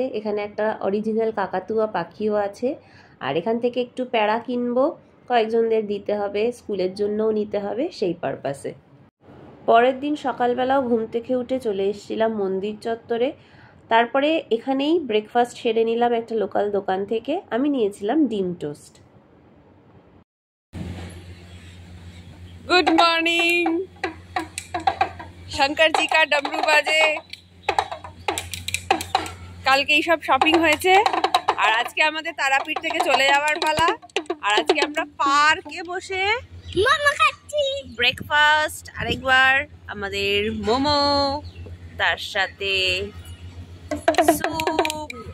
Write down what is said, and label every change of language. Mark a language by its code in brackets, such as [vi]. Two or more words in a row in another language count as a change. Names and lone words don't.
[bn] এখানে একটা অরিজিনাল কাকাতুয়া পাখিও আছে। আর এখান থেকে একটু প্যাড়া কিনবো, কয়েকজনদের দিতে হবে, স্কুলের জন্যও নিতে হবে, সেই পারপাসে। পরের দিন সকালবেলাও ঘুম থেকে উঠে চলে এসেছিলাম মন্দির চত্বরে। তারপরে এখানেই ব্রেকফাস্ট সেরে নিলাম একটা লোকাল দোকান থেকে। আমি নিয়েছিলাম ডিম টোস্ট। [en] Good morning. [hi] शंकर जी का डमरू बाजे। [bn] কালকে এই সব শপিং হয়েছে আর আজকে আমাদের তারাপীঠ থেকে চলে যাওয়ার পালা। আর আজকে আমরা পার্কে বসে মোমো খাচ্ছি। ব্রেকফাস্ট, আরেকবার আমাদের মোমো, তার সাথে স্যুপ।